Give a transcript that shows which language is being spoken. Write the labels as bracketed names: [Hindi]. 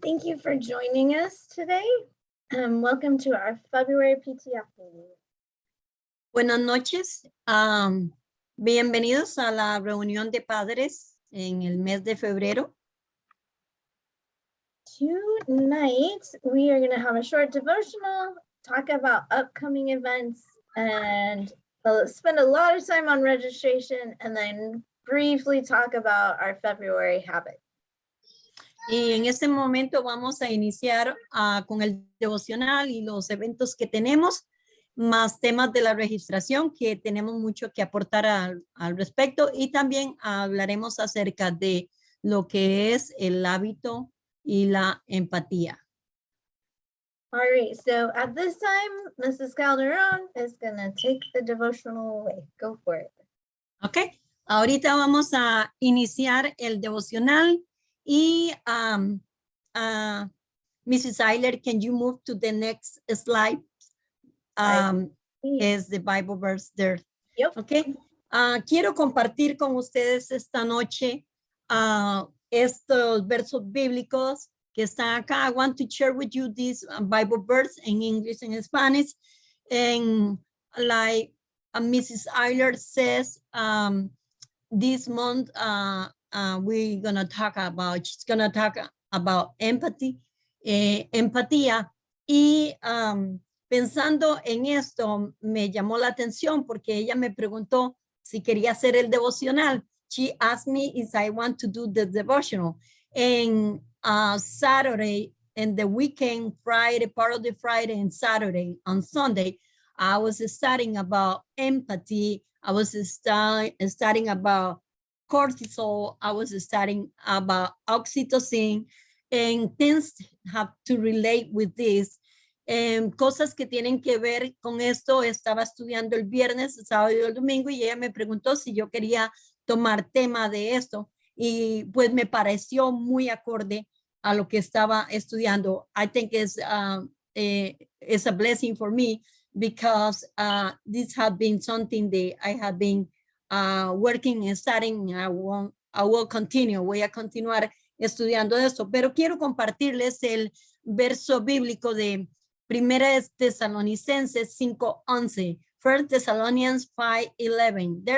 [English] Thank you for joining us today. Welcome to our February PTF meeting. [Spanish] Buenas noches. Bienvenidos a la reunión de padres en el mes de febrero. [English] Tonight, we are going to have a short devotional, talk about upcoming events, and spend a lot of time on registration, and then briefly talk about our February habit. [Spanish] Y en este momento vamos a iniciar con el devocional y los eventos que tenemos, más temas de la registración que tenemos mucho que aportar al respecto, y también hablaremos acerca de lo que es el hábito y la empatía. [English] All right, so at this time, Mrs. Calderon is going to take the devotional away. Go for it. [Spanish] Ok, ahorita vamos a iniciar el devocional y Mrs. [English] Eiler, can you move to the next slide? Is the Bible verse there? Yep. [Spanish] Ok, quiero compartir con ustedes esta noche estos versos bíblicos que están acá. [English] I want to share with you this Bible verse in English and Spanish. And like Mrs. Eiler says, this month we're gonna talk about, she's gonna talk about empathy, empatía. [Spanish] Y pensando en esto, me llamó la atención porque ella me preguntó si quería hacer el devocional. [English] She asked me if I want to do the devotional. And Saturday and the weekend, Friday, part of the Friday and Saturday, on Sunday, I was studying about empathy. I was studying about cortisol. I was studying about oxytocin, and things have to relate with this. [Spanish] Cosas que tienen que ver con esto. Estaba estudiando el viernes, el sábado y el domingo, y ella me preguntó si yo quería tomar tema de esto, y pues me pareció muy acorde a lo que estaba estudiando. [English] I think it's a blessing for me because this has been something that I have been working and studying. I will continue, [Spanish] voy a continuar estudiando esto, pero quiero compartirles el verso bíblico de Primera Tesalonicenses 5:11, 1 Thessalonians 5:11.